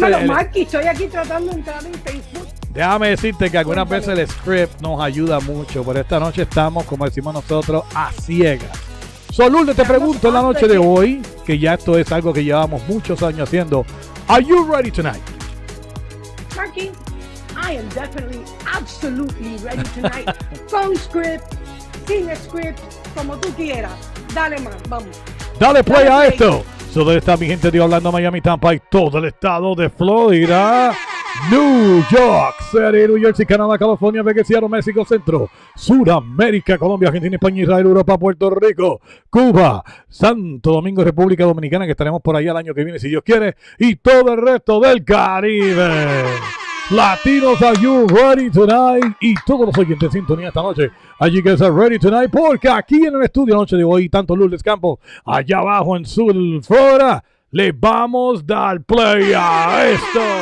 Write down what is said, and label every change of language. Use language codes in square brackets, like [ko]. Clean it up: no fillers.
[es] Dímelo, Marky, estoy aquí tratando de entrar en Facebook. déjame decirte que algunas veces el script nos ayuda mucho, pero esta noche estamos, como decimos nosotros, a ciegas. Lourdes, te pregunto en la noche de hoy, que ya esto es algo que llevamos muchos años haciendo. [en] Are you ready tonight? Marky, I am definitely, absolutely ready tonight. [es] Con script, sin script, como tú quieras. Dale, man, vamos. Dale play a esto. ¿Dónde está mi gente de Orlando, Miami, Tampa y todo el estado de Florida? New York City, New Jersey, Canadá, California, Vegas, Seattle, México, Centro, Suramérica, Colombia, Argentina, España, Israel, Europa, Puerto Rico, Cuba, Santo Domingo, República Dominicana, que estaremos por allá el año que viene, si Dios quiere, y todo el resto del Caribe. [en] Latinos, are you ready tonight? [es] Y todos los oyentes en sintonía esta noche. Allí que están [en] ready tonight, [es] porque aquí en el estudio noche de hoy, tanto Lourdes Campos, allá abajo en Sur Florida, le vamos a dar play a esto.